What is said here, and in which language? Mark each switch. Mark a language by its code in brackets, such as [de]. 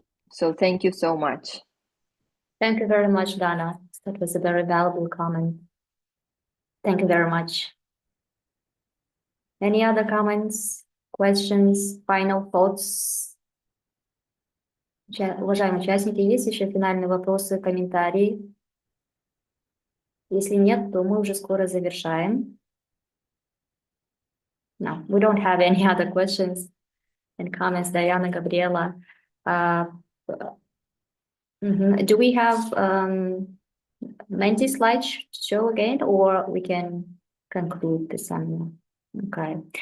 [en] So thank you so much. Thank you very much, Dana. That was a very valuable comment. Thank you very much. Any other comments, questions, final thoughts? [ru] Уважаемые участники, есть еще финальные вопросы, комментарии? Если нет, то мы уже скоро завершаем. [en] No, we don't have any other questions and comments, Diana, Gabriela. Do we have Menti slide show again, or we can conclude the seminar. Okay.